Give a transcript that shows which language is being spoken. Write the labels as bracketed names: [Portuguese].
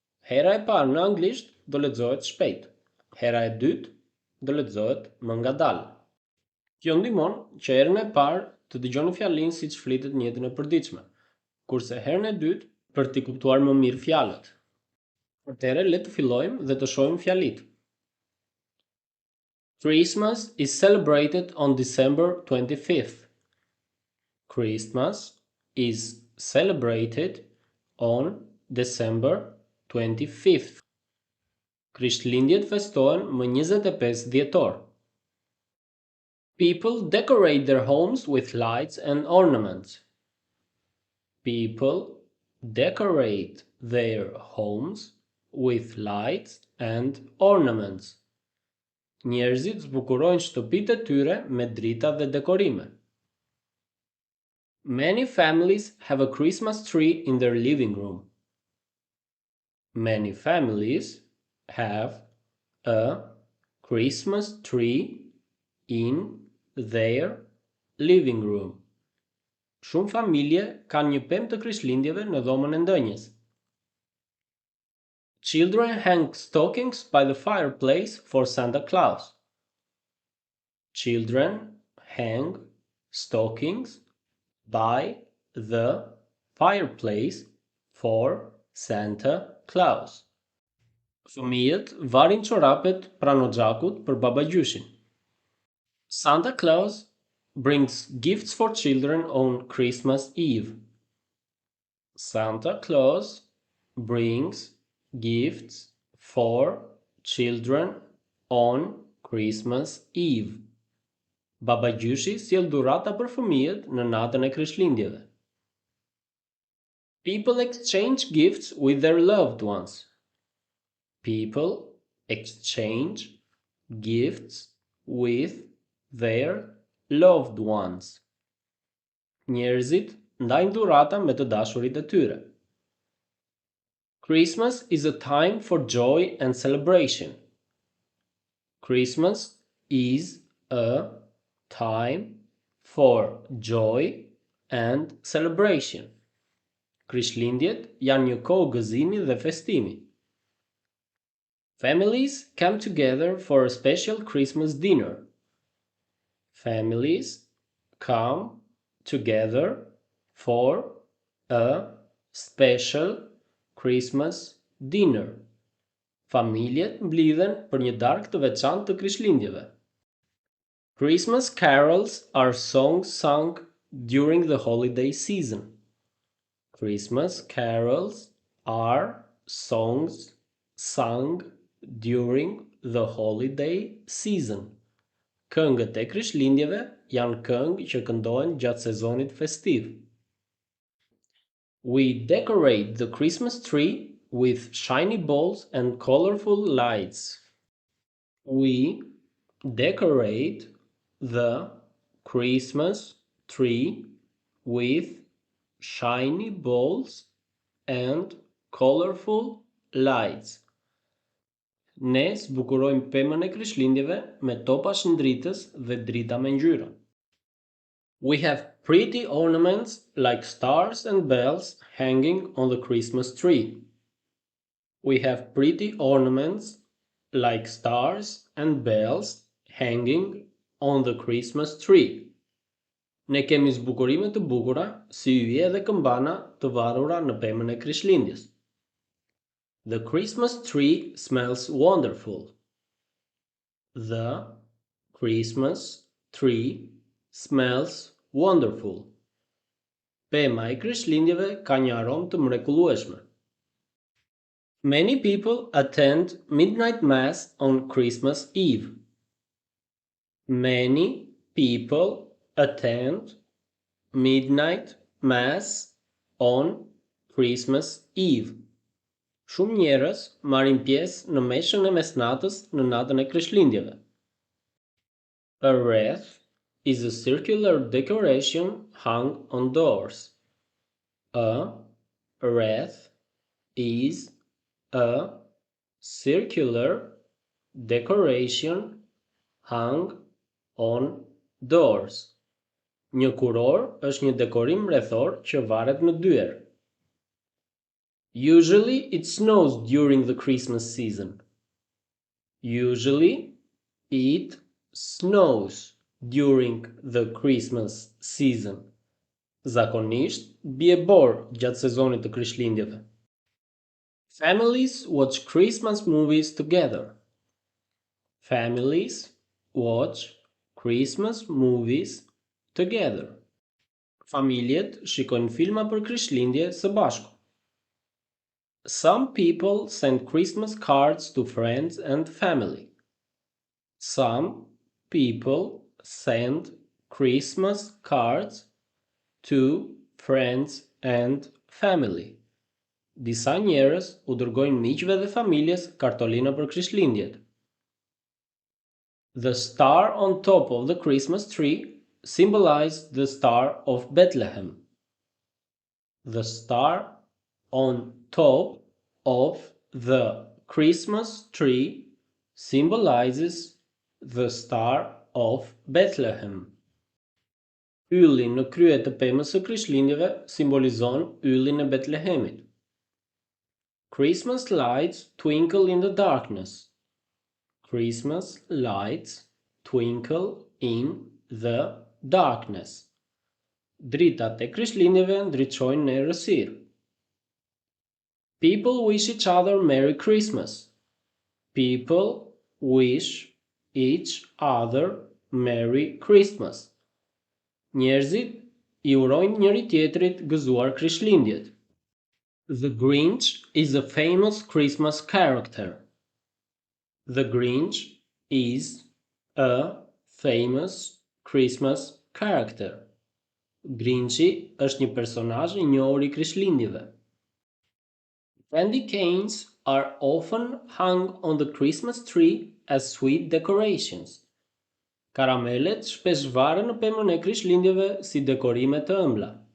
[Albanian] Hera e parë në anglisht do lexohet shpejt. Hera e dytë do lexohet më ngadalë. Kjo ndihmon që herën e parë të dëgjoni fjalinë siç flitet në jetën e përditshme, kurse herën e dytë për t'i kuptuar më mirë fjalët. Atëherë le të fillojmë dhe të shohim fjalitë. [English] Christmas is celebrated on December 25th. Christmas is celebrated on December 25th. [Albanian] Krishtlindjet festohen më 25 dhjetor. [English] People decorate their homes with lights and ornaments. People decorate their homes with lights and ornaments. [Albanian] Njerëzit zbukurojnë shtëpitë e tyre me drita dhe dekorime. [English] Many families have a Christmas tree in their living room. Many families have a Christmas tree in their living room. [Albanian] Shumë familje kanë një pemë të Krishtlindjeve në dhomën e ndënjes. [English] Children hang stockings by the fireplace for Santa Claus. Children hang stockings by the fireplace for Santa Claus. [Albanian] Fëmijët varin çorapet pranë xhakut për babagjyshin. [English] Santa Claus brings gifts for children on Christmas Eve. Santa Claus brings gifts for children on Christmas Eve. [Albanian] Babagjyshi sjell dhurata për fëmijët në natën e Krishtlindjeve. [English] People exchange gifts with their loved ones. People exchange gifts with their loved ones. [Albanian] Njerëzit ndajnë dhurata me të dashurit e tyre. [English] Christmas is a time for joy and celebration. Christmas is a time for joy and celebration. [Albanian] Krishtlindjet janë një kohë gëzimi dhe festimi. [English] Families come together for a special Christmas dinner. Families come together for a special Christmas dinner. [Albanian] Familjet mblidhen për një darkë të veçantë të Krishtlindjeve. [English] Christmas carols are songs sung during the holiday season. Christmas carols are songs sung during the holiday season. [Albanian] Këngët e Krishtlindjeve janë këngë që këndohen gjatë sezonit festiv. [English] We decorate the Christmas tree with shiny balls and colorful lights. We decorate the Christmas tree with shiny balls and colorful lights. [Albanian] Ne zbukurojmë pemën e Krishtlindjeve me topa shëndritës dhe drita me ngjyra. [English] We have pretty ornaments like stars and bells hanging on the Christmas tree. We have pretty ornaments like stars and bells hanging on the Christmas tree. [Albanian] Ne kemi zbukurime të bukura si yje dhe këmbana të varura në pemën e Krishtlindjes. [English] The Christmas tree smells wonderful. The Christmas tree smells wonderful. [Albanian] Pema e Krishtlindjeve ka një aromë të mrekullueshme. [English] Many people attend midnight mass on Christmas Eve. Many people attend midnight mass on Christmas Eve. [Albanian] Shumë njerëz marrin pjesë në meshën e mesnatës në natën e Krishtlindjeve. [English] A wreath is a circular decoration hung on doors. A wreath is a circular decoration hung on doors. [Albanian] Një kuror është një dekorim rrethor që varet në dyer. [English] Usually it snows during the Christmas season. Usually it snows during the Christmas season. [Albanian] Zakonisht bie borë gjatë sezonit të Krishtlindjeve. [English] Families watch Christmas movies together. Families watch Christmas movies together. [Albanian] Familjet shikojnë filma për Krishtlindje së bashku. [English] Some people send Christmas cards to friends and family. Some people send Christmas cards to friends and family. [Albanian] Disa njerëz u dërgojnë miqve dhe familjes kartolina për Krishtlindjet. [English] The star on top of the Christmas tree symbolized the Star of Bethlehem. The star on top of the Christmas tree symbolizes the Star of Bethlehem. [Albanian] Ylli në krye të pemës së Krishtlindjeve simbolizon yllin e Betlehemit. [English] Christmas lights twinkle in the darkness. Christmas lights twinkle in the darkness. [Albanian] Dritat e Krishtlindjeve ndriçojnë në errësirë. [English] People wish each other Merry Christmas. People wish each other Merry Christmas. [Albanian] Njerëzit I urojnë njëri tjetrit gëzuar Krishtlindjet. [English] The Grinch is a famous Christmas character. The Grinch is a famous Christmas character. [Albanian] Grinchi është një personazh I njohur I Krishtlindjeve. [English] Candy canes are often hung on the Christmas tree as sweet decorations. [Albanian] Karamelet shpesh varen në pemën e Krishtlindjeve si dekorime të ëmbla.